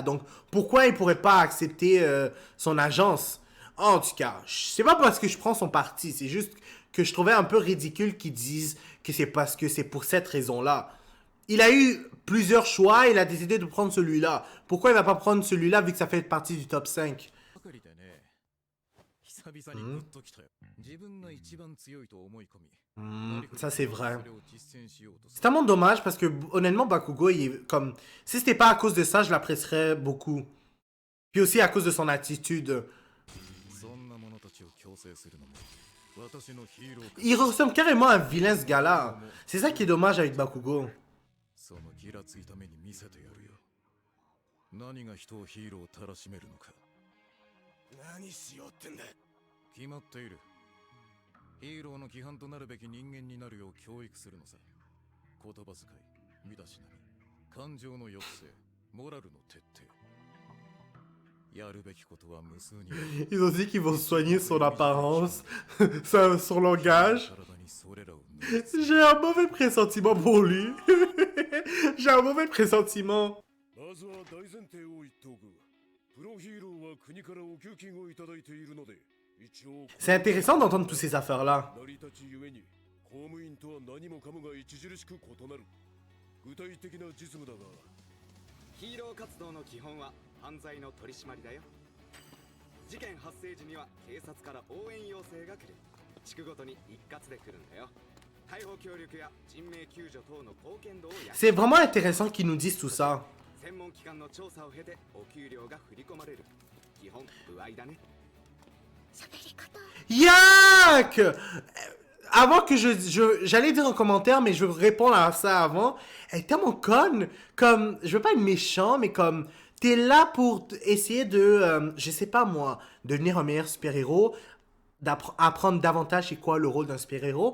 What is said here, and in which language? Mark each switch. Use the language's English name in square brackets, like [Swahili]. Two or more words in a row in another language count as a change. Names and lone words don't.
[French] Donc, pourquoi il pourrait pas accepter son agence? En tout cas, c'est pas parce que je prends son parti, c'est juste que je trouvais un peu ridicule qu'ils disent que c'est parce que c'est pour cette raison-là. Il a eu plusieurs choix, il a décidé de prendre celui-là. Pourquoi il va pas prendre celui-là vu que ça fait partie du top 5? [Japanese] かりでね。久々にグッときたよ。自分が一番強いと思い込み。 [French] Ça c'est vrai. [Japanese] それを実践しようとす [French] C'est [Japanese] る [French] tellement dommage parce que honnêtement Bakugo, il est comme... Si c'était pas à cause de ça, je l'apprécierais beaucoup. Puis aussi à cause de son attitude. [Japanese] そんな者たちを強制するのも私のヒーローか [French] Il ressemble carrément à un vilain ce gars-là. C'est ça qui est dommage avec Bakugo. [Japanese] そのギラついた目に見せてやるよ。何が人をヒーローをたらしめるのか。何しようってんだ。決まっている。ヒーローの規範となるべき人間になるよう教育するのさ。言葉遣い、身だしなみ、感情の抑制、モラルの徹底。やるべきことは無数にある。 [French] Ils ont dit qu'ils vont soigner son apparence, son langage. [Japanese] 体にそれらを塗りつけ [French] J'ai un mauvais pressentiment pour lui. J'ai un mauvais pressentiment. [Japanese] まずは大前提を言っておく。プロヒーローは国からお給金をいただいているので、一応 [French] C'est intéressant d'entendre toutes ces affaires-là. [Japanese] 成り立ちゆえに公務員とは何もかもが著しく異なる。具体的な実務だが、ヒーロー活動の基本は犯罪の取り締まりだよ。事件発生時には警察から応援要請が来る。地区ごとに一括で来るんだよ。逮捕協力や人命救助等の貢献度をや [French] C'est vraiment intéressant qu'ils nous disent tout ça. [Japanese] 専門機関の調査を経てお給料が振り込まれる。基本歩合だね。 [French] Yak! Avant que j'allais dire un commentaire, mais je veux répondre à ça avant. Elle est tellement conne. Comme, je veux pas être méchant, mais comme, t'es là pour essayer de, je sais pas moi, devenir un meilleur super-héros, d'apprendre davantage c'est quoi le rôle d'un super-héros.